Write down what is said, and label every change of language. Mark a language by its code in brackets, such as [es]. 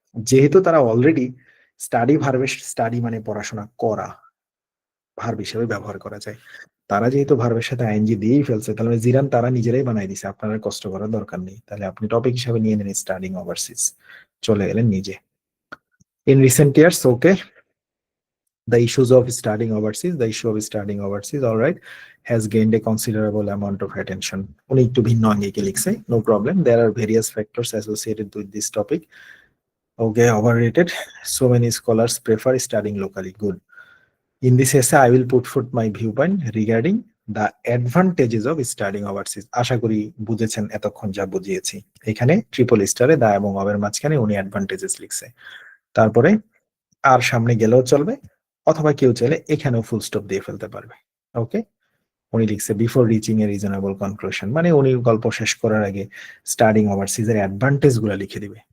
[bn] যেহেতু তারা already study ভার্বে, study মানে পড়াশোনা করা, ভার্ব হিসেবে ব্যবহার করা যায়। তারা যেহেতু ভার্বের সাথে আইএনজি দিয়েই ফেলছে, তাহলে জিরান তারা নিজেরাই বানাই দিছে, আপনার আর কষ্ট করার দরকার নেই। তাহলে আপনি টপিক হিসাবে নিয়ে নেন স্টাডিং ওভারসিজ, চলে গেলেন নিজে। [en] In recent years, okay, the issues of studying overseas, the issue of studying overseas, all right, has gained a considerable amount of attention. [bn] উনি একটু ভিন্ন আঙ্গিকে লিখছে, [en] no problem, there are various factors associated with this topic. Okay, overrated, so many scholars prefer studying locally, good. In this essay I will put forth my viewpoint regarding the advantages of studying overseas. [bn] আশা করি বুঝেছেন এতক্ষণ যা বুঝিয়েছি। এখানে triple স্টারে দা এবং অবের মাঝখানে উনি অ্যাডভান্টেজেস লিখছে। তারপরে আর সামনে গেলেও চলবে, অথবা কেউ চাইলে এখানেও ফুল স্টপ দিয়ে ফেলতে পারবে। ওকে, উনি লিখছে [en] before reaching a reasonable conclusion, [bn] মানে উনি গল্প শেষ করার আগে স্টাডিং ওভারসিজ এর অ্যাডভান্টেজ গুলো লিখে দিবে।